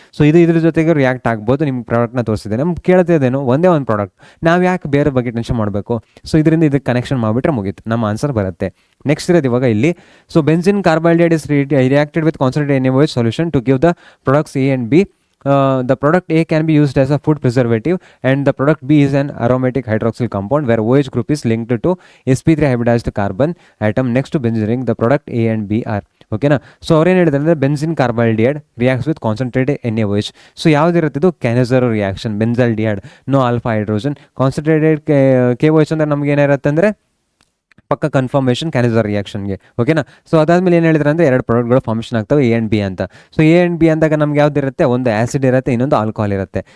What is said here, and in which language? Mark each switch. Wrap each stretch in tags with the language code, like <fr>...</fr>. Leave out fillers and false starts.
<kn>So ಇದ್ರ ಜೊತೆಗೆ react ಆಗ್ಬೋದು. ನಿಮ್ಮ ಪ್ರಾಡಕ್ಟ್ನ ತೋರಿಸಿದೆ, ನಮ್ಗೆ ಕೇಳ್ತಿದ್ದೇನು ಒಂದೇ ಒಂದು ಪ್ರಾಡಕ್ಟ್, ನಾವು ಯಾಕೆ ಬೇರೆ ಬಗ್ಗೆ ಟೆನ್ಷನ್ ಮಾಡಬೇಕು. ಸೊ ಇದರಿಂದ ಇದಕ್ಕೆ ಕನೆಕ್ಷನ್ ಮಾಡಿಬಿಟ್ರೆ ಮುಗೀತು, ನಮ್ಮ ಆನ್ಸರ್ ಬರುತ್ತೆ. ನೆಕ್ಸ್ಟ್ ಇರೋದು ಇವಾಗ ಇಲ್ಲಿ, so</kn> <en>Benzene carbaldehyde is reacted with concentrated NaOH solution to give the products A and B. The product A can be used as a food preservative and the product B is an aromatic hydroxyl compound where OH group is linked to sp3 hybridized carbon atom next to benzene. The product A and B are, ಓಕೆನಾ.</en> <kn>So ಅವ್ರೇನು ಹೇಳಿದ್ರೆ ಅಂದರೆ benzene ಕಾರ್ಬಾಲ್ಡಿಹೈಡ್ reacts with concentrated NaOH. So ಯಾವುದಿರುತ್ತೆ ಇದು ಕ್ಯಾನಜರೋ reaction, ಬೆನ್ಜಾಲ್ಡಿಹೈಡ್, no alpha hydrogen. Concentrated KOH ಅಂದರೆ ನಮ್ಗೆ ಏನಿರುತ್ತೆ ಅಂದರೆ ಪಕ್ಕ ಕನ್ಫರ್ಮೇಷನ್ ಕ್ಯಾನಜರ್ ರಿಯಾಕ್ಷನ್ಗೆ. ಓಕೆನಾ. ಸೊ ಅದಾದಮೇಲೆ ಏನು ಹೇಳಿದ್ರೆ ಅಂದರೆ 2 ಪ್ರಾಡಕ್ಟ್ಗಳು ಫಾರ್ಮೇಷನ್ ಆಗ್ತವೆ A and B ಅಂತ. ಸೊ A and B ಅಂದಾಗ ನಮ್ಗೆ ಯಾವ್ದಿರುತ್ತೆ, ಒಂದು ಆ್ಯಸಿಡ್ ಇರುತ್ತೆ, ಇನ್ನೊಂದು ಆಲ್ಕೋಹಾಲ್ ಇರುತ್ತೆ.</kn>